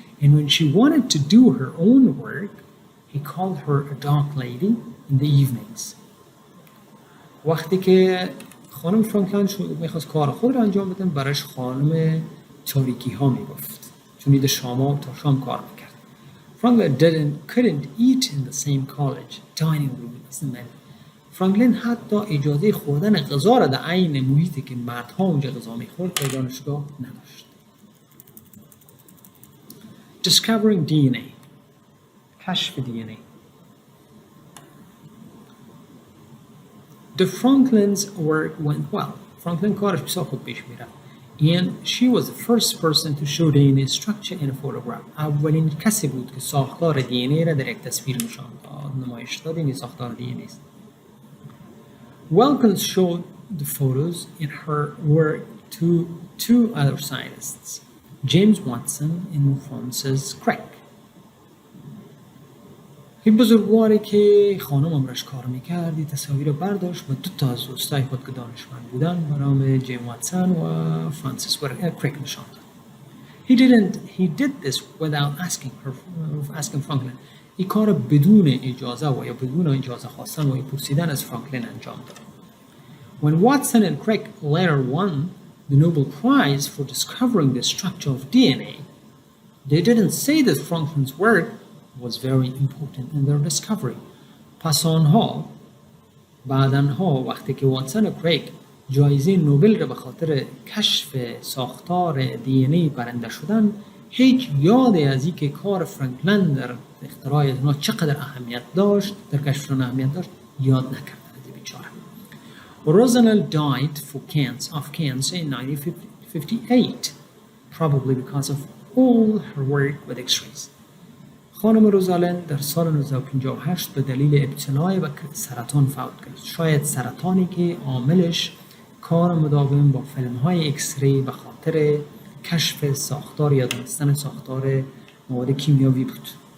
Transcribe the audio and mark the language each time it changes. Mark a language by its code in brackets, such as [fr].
[en] And when she wanted to do her own work, he called her a dark lady in the evenings. [fa] وقتی که خانم فرانکلین میخواست کار خود را انجام بده برایش خانم تاریکی ها میگفت، چون ایده شام تا شام کار میکرد. [en] Franklin couldn't eat in the same college dining room as the men. [fa] فرانکلین حتی اجازه خوردن غذا را در عین محیطی که مردها اونجا غذا میخورد در دانشگاه نداشت. [en] Discovering DNA. [fa] کشف DNA. [en] The Franklin's work went well. [fa] فرانکلین کارش بسیار خوب پیش میرفت. [en] And she was the first person to show DNA structure in a photograph. [fa] اولین کسی بود که ساختار DNA را در یک تصویر نشان داد، نمایش داد. این ساختار DNA است. [en] Wilkins showed the photos in her work to two other scientists, James Watson and Francis Crick. [fa] این بزرگواری که خانم امرش کار میکردی تصاویر برداشت و دو تا از دوستای خود که دانشمند بودن به نام جیم واتسون و فرانسیس کریک نشان داد. [en] He did this without asking Franklin. [fa] این کار بدون اجازه و یا بدون اجازه خواستن و پرسیدن از فرانکلین انجام داد. [en] When Watson and Crick later won the Nobel Prize for discovering the structure of DNA, they didn't say that Franklin's work was very important in their discovery. [fa] پس آنها بعدنها وقتی که واتسون و کریک جایزه نوبل را به خاطر کشف ساختار دی ان ای برنده شدن، هیچ یادی از اینکه کار فرانکلین در اختراع اینا چقدر اهمیت داشت، در کشفشون اهمیت داشت، یاد نکردند بیچاره. [en] Rosanel died of cancer in 1958, probably because of all her work with X-rays. [fa] خانم روزالن در سال 1958 به دلیل ابتلا به سرطان فوت کرد. شاید سرطانی که عاملش کار مداوم با فیلم‌های ایکس ری به خاطر کشف ساختار یا دانستن ساختار مواد کیمیاوی بود.